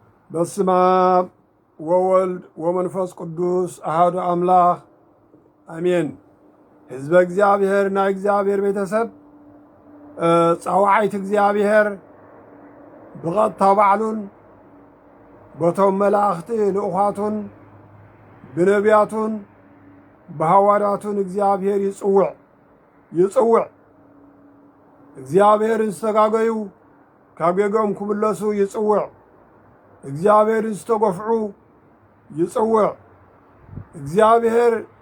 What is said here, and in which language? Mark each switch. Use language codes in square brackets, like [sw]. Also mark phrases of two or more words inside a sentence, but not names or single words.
[gez] በስመ አብ ወወልድ ወመንፈስ ቅዱስ አሐዱ አምላክ አሜን። [ti] ሕዝበ እግዚአብሔር ና እግዚአብሔር ቤተሰብ ጻዋዓይት እግዚአብሔር ብቐጥታ ባዕሉን በቶም መላእኽቲ ልኡኻቱን ብነቢያቱን በሐዋርያቱን እግዚአብሔር ይጽውዕ እግዚአብሔርን ዝተጋገዩ ካብ ጌጎም ክምለሱ ይጽውዕ እግዚአብሔርን ዝተገፍዑ ይጽውዕ እግዚአብሔር